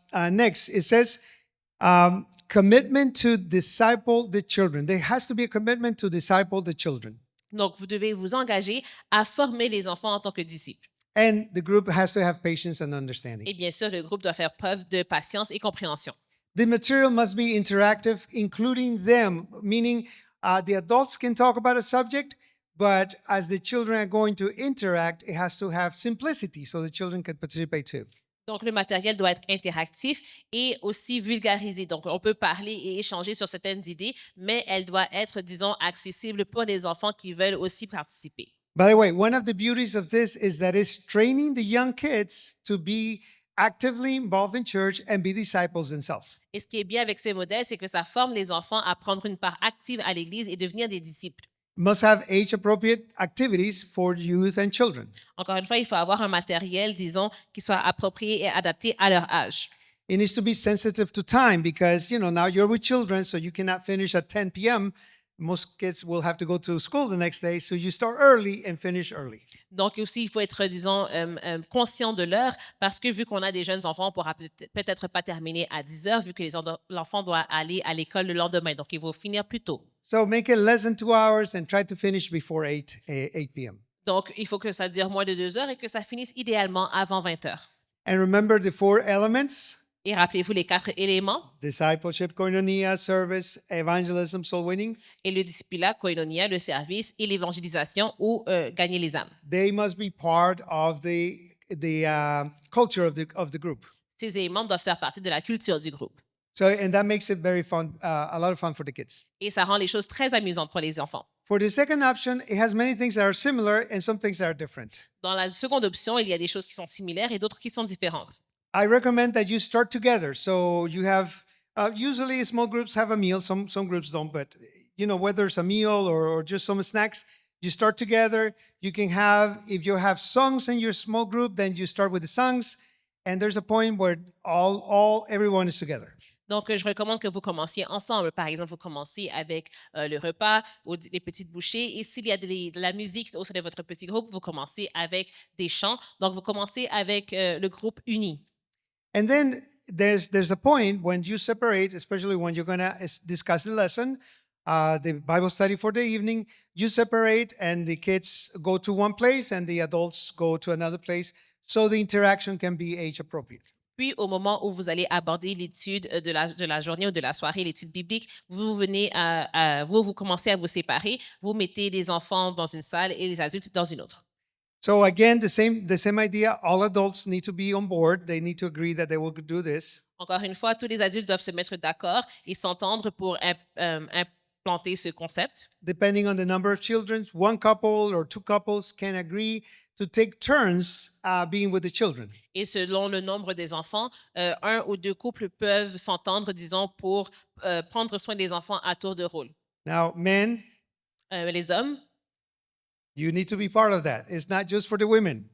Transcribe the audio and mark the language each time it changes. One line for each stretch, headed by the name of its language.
English: Next, it says commitment to disciple the children. There has to be a commitment to disciple the children.
French: Donc, vous devez vous engager à former les enfants en tant que disciples.
English: And the group has to have patience and understanding.
French: Et bien sûr, le groupe doit faire preuve de patience et compréhension.
English: The material must be interactive, including them, meaning the adults can talk about a subject, but as the children are going to interact, it has to have simplicity so the children can participate too.
French: Donc, le matériel doit être interactif et aussi vulgarisé. Donc, on peut parler et échanger sur certaines idées, mais elle doit être, disons, accessible pour les enfants qui veulent aussi participer.
English: By the way, one of the beauties of this is that it's training the young kids to be actively involved in church and be disciples themselves.
French: Et ce qui est bien avec ces modèles, c'est que ça forme les enfants à prendre une part active à l'Église et devenir des disciples.
English: Must have age-appropriate activities for youth and children.
French: Encore une fois, il faut avoir un matériel, disons, qui soit approprié et adapté à leur âge.
English: It needs to be sensitive to time because, now you're with children, so you cannot finish at 10 p.m. Most kids will have to go to school the next day, so you start early and finish early.
French: Donc aussi, il faut être, disons, conscient de l'heure parce que vu qu'on a des jeunes enfants, on ne pourra peut-être pas terminer à 10 heures vu que l'enfant doit aller à l'école le lendemain. Donc, il faut finir plus tôt.
English: So make it less than 2 hours and try to finish before 8 p.m.
French: Donc, il faut que ça dure moins de 2 heures et que ça finisse idéalement avant 20 heures.
English: And remember the 4 elements:
French: Et rappelez-vous les 4 éléments.
English: discipleship, koinonia, service, evangelism, soul winning.
French: Et le discipulat, koinonia, le service et l'évangélisation ou gagner les âmes.
English: They must be part of the culture of the group.
French: Ces éléments doivent faire partie de la culture du groupe.
English: And that makes it very fun, a lot of fun for the kids.
French: Et ça rend les choses très amusantes pour les enfants.
English: For the second option, it has many things that are similar and some things that are different.
French: Dans la seconde option, il y a des choses qui sont similaires et d'autres qui sont différentes.
English: I recommend that you start together. So you have, usually small groups have a meal, some groups don't, but whether it's a meal or just some snacks, you start together. You can have, if you have songs in your small group, then you start with the songs. And there's a point where everyone is together.
French: Donc, je recommande que vous commenciez ensemble. Par exemple, vous commencez avec le repas ou les petites bouchées. Et s'il y a de la musique au sein de votre petit groupe, vous commencez avec des chants. Donc, vous commencez avec le groupe uni.
English: And then there's a point when you separate, especially when you're going to discuss the lesson, the Bible study for the evening, you separate and the kids go to one place and the adults go to another place so the interaction can be age appropriate.
French: Puis, au moment où vous allez aborder l'étude de la journée ou de la soirée, l'étude biblique, vous commencez à vous séparer. Vous mettez les enfants dans une salle et les adultes dans une autre.
English: So again, the same idea. All adults need to be on board. They need to agree that they will do this.
French: Encore une fois, tous les adultes doivent se mettre d'accord et s'entendre pour implanter ce concept.
English: Depending on the number of children, one couple or two couples can agree to take turns being with the children.
French: Et selon le nombre des enfants, un ou deux couples peuvent s'entendre, disons, pour prendre soin des enfants à tour de rôle.
English: Now, men,
French: les hommes,
English: you need to be part of that. It's not just for the women.